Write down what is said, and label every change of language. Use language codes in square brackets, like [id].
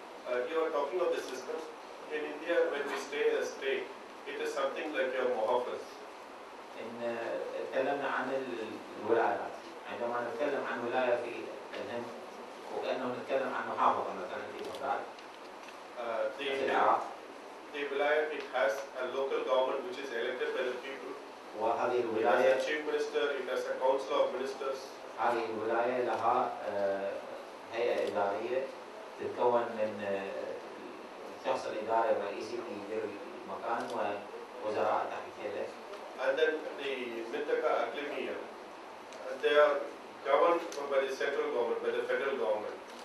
[en] You are talking of the system. In India, when we stay a state, it is something like your muhafaz. [ar] إن تكلمنا عن الولايات. عندما نتكلم عن ولاية في الهند وكأنه نتكلم عن محافظة مثلا في بغداد. في العراق. [en] The wilayah, it has a local government which is elected by the people. [ar] وهذه [en] It [ar] الولاية. [en] has a chief minister. It has a council of ministers. [ar] هذه الولاية لها هيئة إدارية تتكون من الشخص الإداري الرئيسي اللي يدير المكان ووزراء تحت يده. [en] And then the Mintaka Aklimiya, they are governed by the central government, by the federal government.